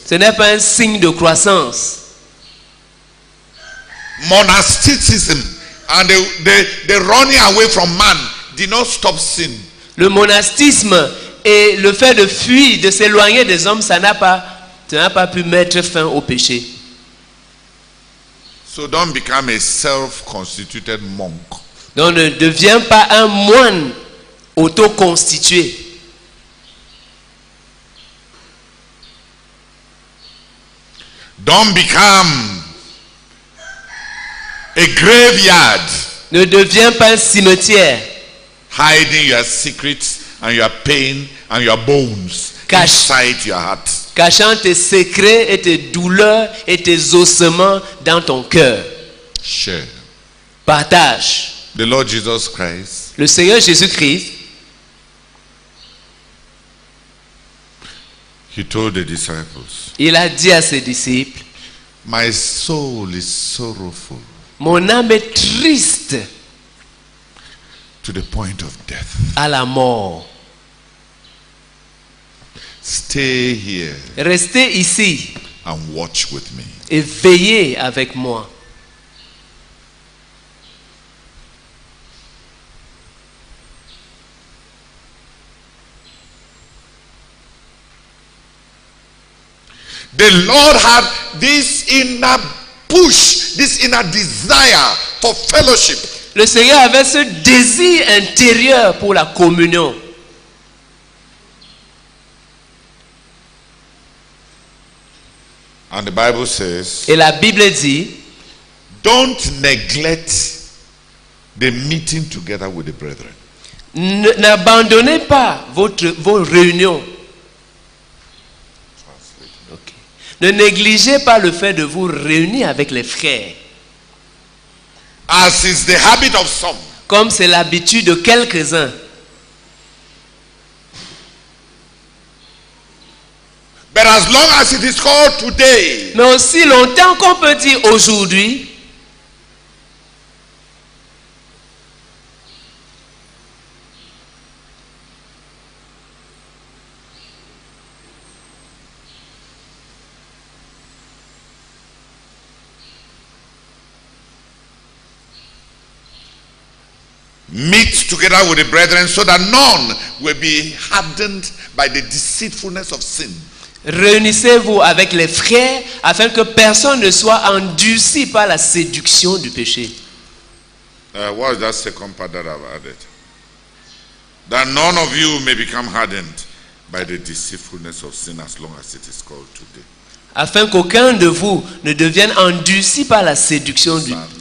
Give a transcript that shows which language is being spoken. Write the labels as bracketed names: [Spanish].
[French] ce n'est pas un signe de croissance. [English] Monasticism and the running away from man did not stop sin. [French] Le monastisme et le fait de fuir, de s'éloigner des hommes, ça n'a pas pu mettre fin au péché. [English] So don't become a self-constituted monk. [French] Donc ne deviens pas un moine auto-constitué. [English] Don't become a graveyard, [French] Ne deviens pas un cimetière [English] hiding your secrets and your pain and your bones inside your heart. [French] cachant tes secrets et tes douleurs et tes ossements dans ton cœur. [English] Share. [French] Partage. [English] The Lord Jesus Christ [French] Le Seigneur Jésus-Christ, [English] he told the disciples, [French] il a dit à ses disciples, [English] my soul is sorrowful [French] mon âme est triste [English] to the point of death. [French] à la mort. [English] Stay here [French] Restez ici [English] and watch with me. [French] et veillez avec moi. [English] The Lord had this inner push, this inner desire for fellowship. [French] Le Seigneur avait ce désir intérieur pour la communion. [English] And the Bible says, [French] Et la Bible dit, [English] don't neglect the meeting together with the brethren. [French] n'abandonnez pas vos réunions. Ok. Ne négligez pas le fait de vous réunir avec les frères. [English] As is the habit of some. [French] Comme c'est l'habitude de quelques-uns. [English] But as long as it is called today, [French] Mais aussi longtemps qu'on peut dire aujourd'hui, [English] meet together with the brethren so that none will be hardened by the deceitfulness of sin. [French] réunissez-vous avec les frères afin que personne ne soit endurci par la séduction du péché. [English] What's that second part that I've added? That none of you may become hardened by the deceitfulness of sin, as long as it is called today. [French] Afin qu'aucun de vous ne devienne endurci par la séduction du...